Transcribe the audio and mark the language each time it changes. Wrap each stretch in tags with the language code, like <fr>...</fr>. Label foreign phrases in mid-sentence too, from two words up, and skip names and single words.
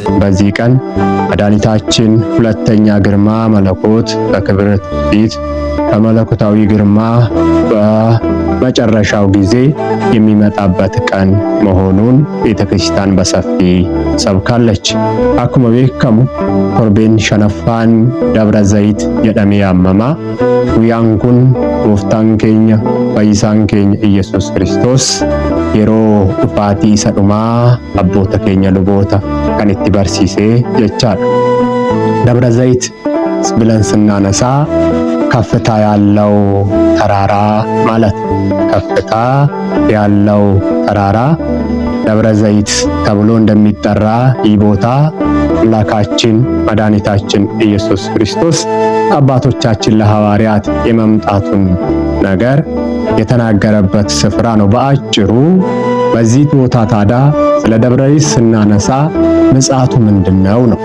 <am>በዚህ ቀን መድኃኒታችን ሁለተኛ ግርማ መለኮት በክብር ፊት በመለኮታዊ ግርማ በመጨረሻው ጊዜ የሚመጣበት ቀን መሆኑን ቤተክርስቲያን በሰፊ ሰብካለች።</am> <om>Akkuma beekamu torbeen shanaffaan Dabra Zayit jedhamee yaamama. Guyyaan kun gooftaan keenya fayyisaan keenya Iyesuus Kiristoos yeroo dhufaatii isa dhumaa abboota keenya luboota kan itti barsiisee jechaadha.</om> <am>Dabra Zayit ብለን ስናነሳ ከፍታ ያለው ተራራ ማለት ከፍታ ያለው ተራራ ደብረ ዘይት ተብሎ እንደሚጠራ ይህ ቦታ አምላካችን መድኃኒታችን ኢየሱስ ክርስቶስ አባቶቻችን ለሐዋርያት የመምጣቱን ነገር የተናገረበት ስፍራ ነው። በአጭሩ በዚህ ቦታ ታዲያ ስለ ደብረ ዘይት ስናነሳ ምጽአቱ ምንድነው ነው?</am>